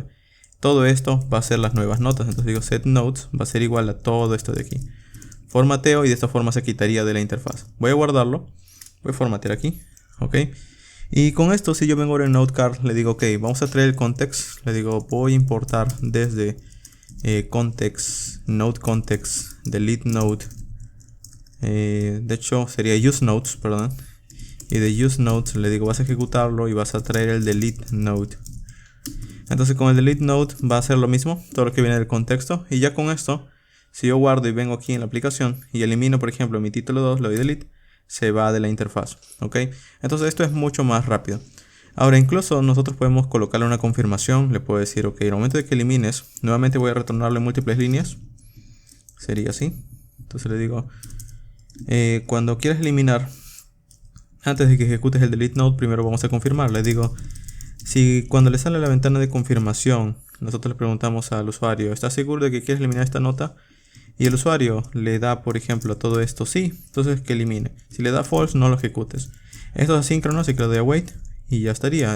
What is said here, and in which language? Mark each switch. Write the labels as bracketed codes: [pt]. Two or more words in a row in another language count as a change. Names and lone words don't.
[es] Todo esto va a ser las nuevas notas. Entonces digo [en] set nodes [es] va a ser igual a todo esto de aquí. Formateo y de esta forma se quitaría de la interfaz. Voy a guardarlo. Voy a formatear aquí. Ok. Y con esto, si yo vengo ahora en [en] node card, [es] le digo ok, vamos a traer el context. Le digo voy a importar desde context, [en] node context, delete node. [es] De hecho sería [en] use nodes, [es] perdón. Y de [en] use nodes [es] le digo vas a ejecutarlo y vas a traer el [en] delete node. [es] Entonces con el [en] delete node [es] va a ser lo mismo, todo lo que viene del contexto. Y ya con esto, si yo guardo y vengo aquí en la aplicación y elimino por ejemplo mi título 2, le doy delete, se va de la interfaz. Ok, entonces esto es mucho más rápido. Ahora incluso nosotros podemos colocarle una confirmación. Le puedo decir ok, en el momento de que elimines, nuevamente voy a retornarle múltiples líneas. Sería así. Entonces le digo cuando quieras eliminar, antes de que ejecutes el [en] delete node, [es] primero vamos a confirmar. Le digo, si cuando le sale la ventana de confirmación, nosotros le preguntamos al usuario, ¿estás seguro de que quieres eliminar esta nota? Y el usuario le da, por ejemplo, a todo esto sí, entonces que elimine. Si le da false, no lo ejecutes. Esto es asíncrono, así que le doy a wait y ya estaría.